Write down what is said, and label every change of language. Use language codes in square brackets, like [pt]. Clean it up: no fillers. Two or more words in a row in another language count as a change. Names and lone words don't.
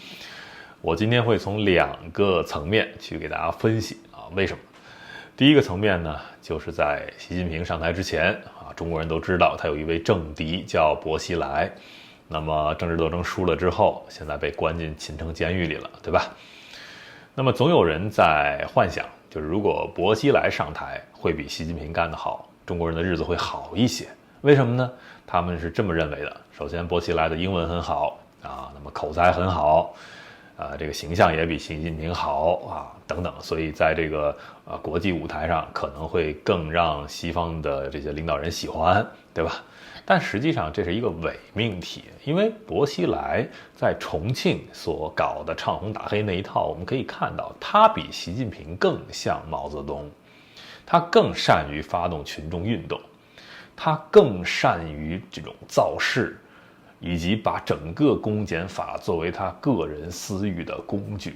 [zh] 我今天会從2個層面去給大家分析為什麼。第一個層面呢，就是在習近平上台之前中國人都知道他有一位政敵叫薄熙來，那麼政治斗爭輸了之後，現在被關進秦城監獄裡了，對吧？那麼总有人在幻想，就是如果薄熙來上台會比習近平幹得好，中國人的日子會好一些。为什麼呢？他們是這麼認為的。首先，薄熙来的英文很好那麼口才很好這個形象也比習近平好等等，所以在這個國際舞台上可能會更讓西方的這些領導人喜歡，對吧？但實際上這是一個偽命題，因為薄熙來在重慶所搞的唱紅打黑那一套，我們可以看到他比習近平更像毛澤東，他更善於發動群眾運動，他更善於這種造勢，以及把整個公檢法作為他個人私欲的工具。